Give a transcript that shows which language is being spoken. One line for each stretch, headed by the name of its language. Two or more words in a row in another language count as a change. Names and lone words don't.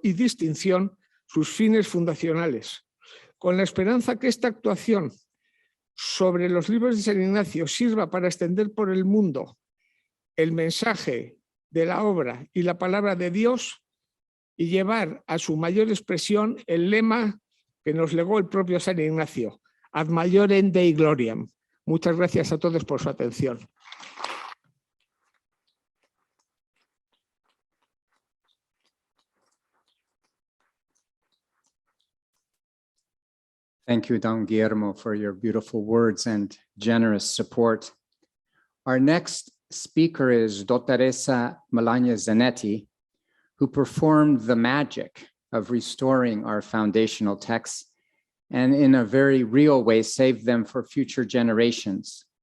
Spanish: y distinción sus fines fundacionales, con la esperanza que esta actuación sobre los libros de San Ignacio sirva para extender por el mundo el mensaje de la obra y la palabra de Dios y llevar a su mayor expresión el lema que nos legó el propio San Ignacio,
Latin: ad maiorem Dei gloriam.
Spanish: Muchas gracias a todos por su atención.
English: Thank you, Don Guillermo, for your beautiful words and generous support. Our next speaker is Dottoressa Melania Zanetti, who performed the magic of restoring our foundational texts and in a very real way saved them for future generations.